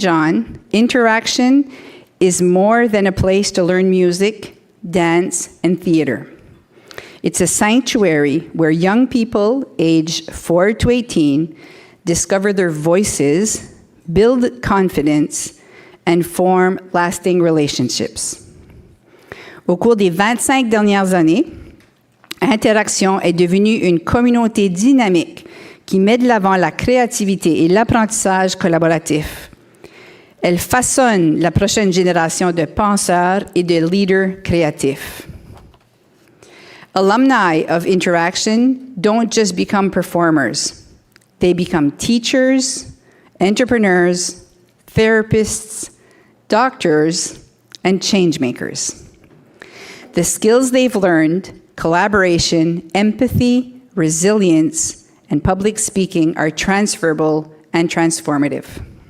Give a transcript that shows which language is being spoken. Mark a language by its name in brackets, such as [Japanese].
[English] John, Interaction is more than a place to learn music, dance, and theater. It's a sanctuary where young people aged 4 to 18 discover their voices, build confidence, and form lasting relationships. [French] Au cours des 25 dernières années, Interaction est devenue une communauté dynamique qui met de l'avant la créativité et l'apprentissage collaboratif. Elle façonne la prochaine génération de penseurs et de leaders créatifs. [English] Alumni of Interaction don't just become performers. They become teachers, entrepreneurs, therapists, doctors, and change makers. The skills they've learned, collaboration, empathy, resilience, and public speaking are transferable and transformative.